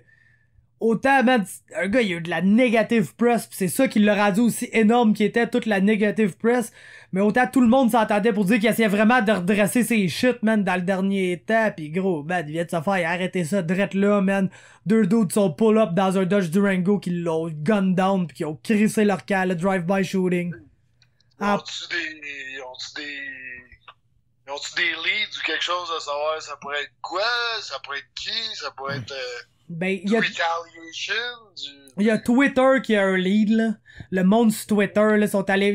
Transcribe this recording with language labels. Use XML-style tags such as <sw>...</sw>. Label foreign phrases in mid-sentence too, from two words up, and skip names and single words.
<fr>Autant, man, un gars, il a eu de la</fr> <en>negative press</en> <fr>pis c'est ça qui l'a rendu aussi énorme qui était toute la</fr> <en>negative press.</en> <fr>Mais autant tout le monde s'entendait pour dire qu'il essayait vraiment de redresser ses shit, man, dans le dernier temps. Pis gros, man, il vient de se faire arrêter ça drette là, man. 2 dudes sont pull-up dans un Dodge Durango qui l'ont</fr> <en>gun down</en> <fr>pis qui ont crissé leur cas, le</fr> <en>drive-by shooting.</en> <fr>Ont-tu des leads ou quelque chose à savoir ça pourrait être quoi? Ça pourrait être qui? Ça pourrait être ben, retaliation? Il y a Twitter qui a un lead, là. Le monde sur Twitter, là, sont allés...</fr>